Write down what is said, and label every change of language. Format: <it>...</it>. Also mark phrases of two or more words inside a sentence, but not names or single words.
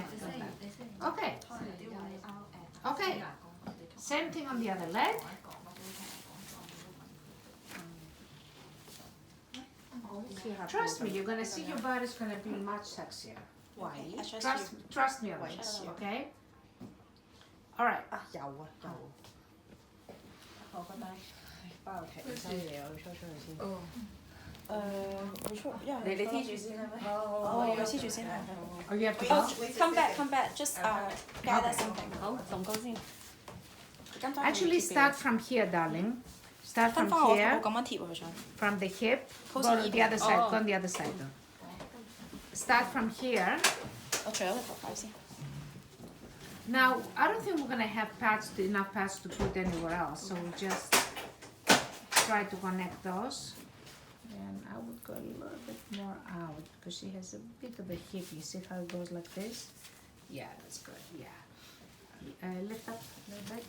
<en>Okay. Okay. Same thing on the other leg. Trust me, you're gonna see your body's gonna be much sexier. Why? Trust me on this, okay? All right.</en> <yue>啊有啊有。我覺得包皮犀利，我要出去先。會出，因為你黐住先啦咩？我要黐住先係。</yue> <en>Oh, you have to Oh, go? come back. Just gather something.</en> <yue>好，動高先。</yue> <en>Actually, start from here, darling. Start</en> <yue>分</yue> <en>from</en> <yue>翻我</yue> <en>here,</en> <yue>咁樣貼佢上。</yue> <en>from the hip. Go</en> <yue>好似</yue> <en>to the other side. Go on the other side, though. Start from here.</en> <yue>我除咗個頭髮先。</yue> <en>Now, I don't think we're gonna have enough pads to put anywhere else, so we just try to connect those. And I would go a little bit more out because she has a bit of a hip. You see how it goes like this? Yeah, that's good. Yeah. Lift up a little bit.</en>